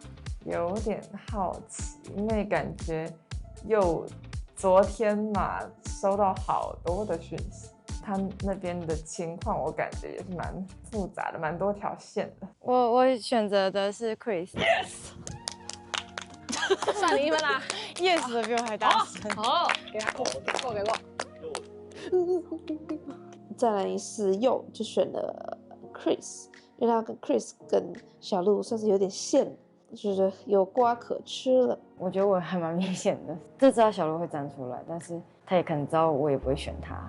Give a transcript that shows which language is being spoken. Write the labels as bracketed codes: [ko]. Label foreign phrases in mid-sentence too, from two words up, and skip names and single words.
[zh] 有點好奇，因為感覺又昨天嘛收到好多的訊息，他那邊的情況我感覺也是蠻複雜的，蠻多條線的。我選擇的是 Chris。Yes。算你1分啦，Yes 的比我還大聲。好，給他過，給過。再來是右，就選了 Chris， 因為他跟 Chris 跟小鹿算是有點線，就是有瓜可吃了。我覺得我還蠻明顯的，就知道小鹿會站出來，但是他也可能知道我也不會選他。